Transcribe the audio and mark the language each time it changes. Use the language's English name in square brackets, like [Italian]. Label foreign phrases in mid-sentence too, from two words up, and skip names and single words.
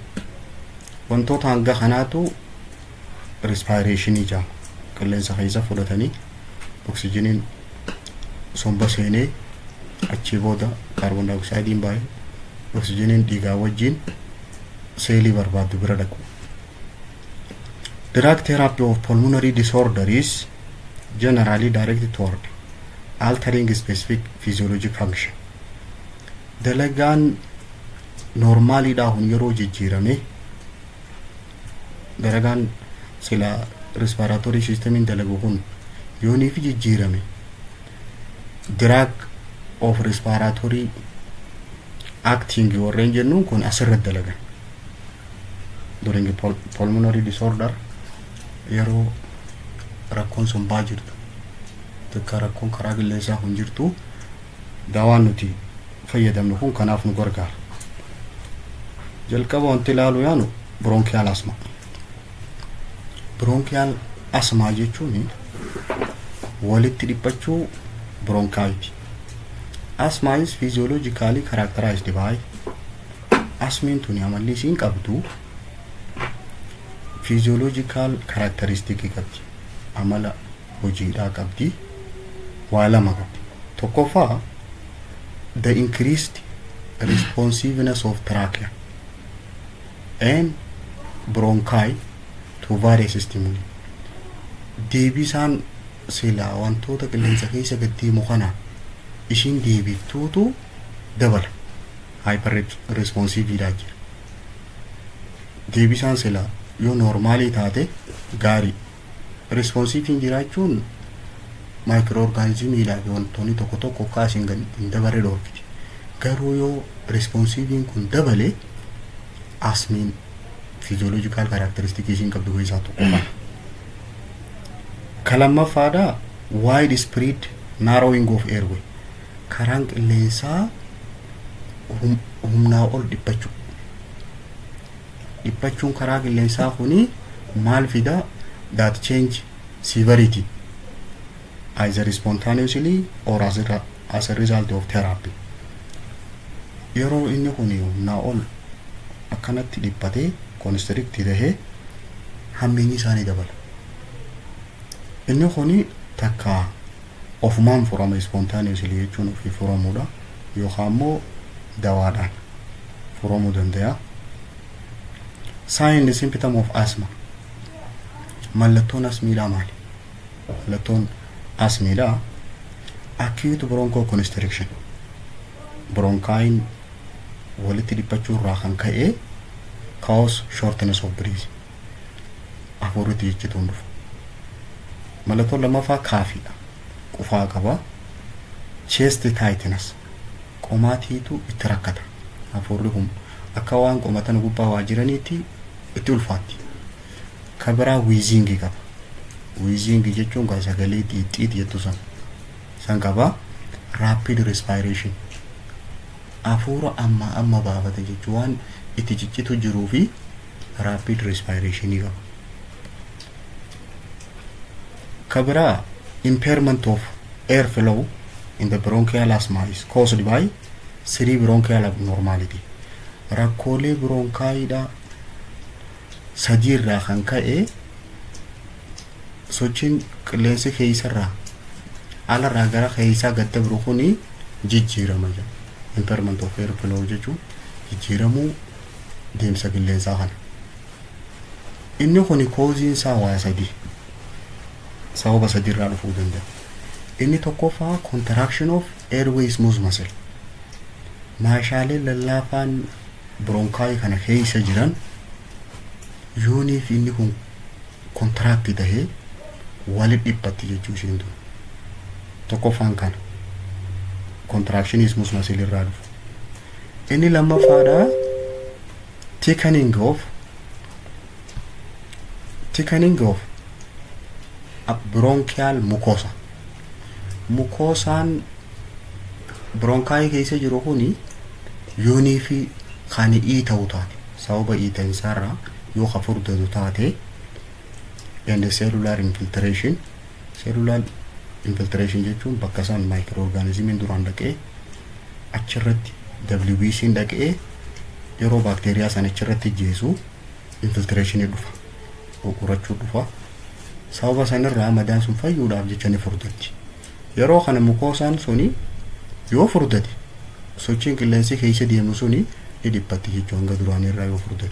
[Oromo] Wantoota hanga kanaatu respiration jaa. Qilleensa keessa fudhatanii oxygen somba seenee achi booda [English] carbon dioxide [Oromo] baay'ee oxygen dhiigaa wajjin seelii barbaadu bira dhaqu. [English] Drug therapy of pulmonary disorder is generally directed toward altering specific physiologic function. [Oromo] Dalagaan normaaliidhaa hun yeroo jijjiirame dalagaan sila [English] respiratory systemin [Oromo] dalagu kun yoonii fi jijjiirame [English] drug of respiratory acting [Oromo] warreen jennuun kun asirratti dalagan. [English] During pulmonary disorder [Oromo] yeroo rakkoon sombaa jirtu takka rakkoon karaa qilleensaa kun jirtu daawaan nuti fayyadamnu kun kanaaf nu gargaara. Jalqaba wanti ilaalu yaanu [English] bronchial asthma. Bronchial asthma [Oromo] jechuun walitti dhiphachuu bronchitis. [English] Asthma is physiologically characterized by [Oromo] asthma tuni amalli isiin qabdu [English] physiological characteristic qabdi. [Oromo] Amala hojiidhaa qabdi. Waa lama qabdi. [English] Tokkoffaa the increased responsiveness of trachea and bronchi to various stimuli. [Oromo] Deebisaan silaa wantoota qilleensa keessa gaddeemu kana ishiin deebiftuutu dabala. Hyper responsiviidhaa jira. Deebisaan silaa yoo normaalii taate gaarii. Responsiiviin jiraachuun maayikirooorgaanizimiidhaa fi wantoonni tokko tokko kaasiin hin dabarre dhoorkiti. Garuu yoo responsiiviin kun dabale asmiin fiiziyooloojikaal kaaraakteristikii ishiin qabdu keessaa tokko kana. [English] Kalamaffaadhaa wide spread narrowing of airway. [Oromo] Karaan qilleensaa humnaa ol dhiphachuu. Dhiphachuun karaa qilleensaa kuni maal fida? [English] That change severity either spontaneously or as a result of therapy. [Oromo] Yeroo inni kuni humnaa ol akkanatti dhiphatee constrict tahee hammeenyi isaanii dabala. Inni kuni takka ofumaan furama spontaneously jechuun ofii furamuudha yookaan immoo dawaadhaan furamuu danda'a. [English] Sign and symptom of asthma. [Oromo] Mallattoon asmiidhaa maali? Mallattoon asmiidhaa [English] acute bronchoconstriction. [Oromo] Bronchiin walitti dhiphachuu irraa kan ka'e [English] cause shortness of breath. [Oromo] Afuurri jechuun dhufu. Mallattoon lammaffaa kaafiidha. Qufaa qaba. [English] Chest tightness. [Oromo] Qomaatiitu itti rakkata. Afuurri kun akka waan qomatan gubbaa waa jiraniitti itti ulfaatti. Kabiraa wheezing qaba. Wheezing jechuun kan sagalee xiixxiit jettu san qaba. [English] Rapid respiration. [Oromo] Afuura amma baafata jechuun waan itti ciccitu jiruu fi [English] rapid respiration [Oromo] qaba. [English] Kabiraa impairment of air flow in the bronchial asthma is caused by cerebronchial abnormality. [Oromo] Rakkoolee bronkaayidhaa sadii irraa kan ka'e sochiin qilleensi keessarraa alarraa gara keessaa gad dabru kuni jijjiirama jedha. Impairment of air flow jechuun jijjiiramuu deemsa qilleensaa kana. Inni kuni kooziin isaa waa sadii. Sababa sadii irraa dhufuu danda'a. Inni tokkoffaa [English] contraction of airway smooth muscle. [Oromo] Maashaalee lallaafaan bronkaay kana keessa jiran yoonii fi inni kun contract tahee walitti dhiphatti jechuu isheen tun. Tokkoffaan kana [English] contraction smooth muscle [Oromo] irraa dhufu. Inni lammaffaadhaa [English] thickening of bronchial mucosa. [Oromo] Mucosaan bronkaay keessa jiru kuni yoonii fi kan ta'uu taate sababa iitainsaarraa yoo hafurdatu taate [English] and cellular infiltration [Oromo] jechuun bakka isaan microorganismiin duraan dhaqee achirratti WBC'n dhaqee yeroo bakteeriyaa san achirratti jeesu infiltration dhufa. Qorachuu dhufa. Sababa sanirraa madaan sun fayyuudhaaf jecha ni furdatti. Yeroo kana mukoosaan suni yoo furdate sochiin qilleensi keessa deemu suni ni dhiphatti jechuun hanga duraanii irraa yoo furdate.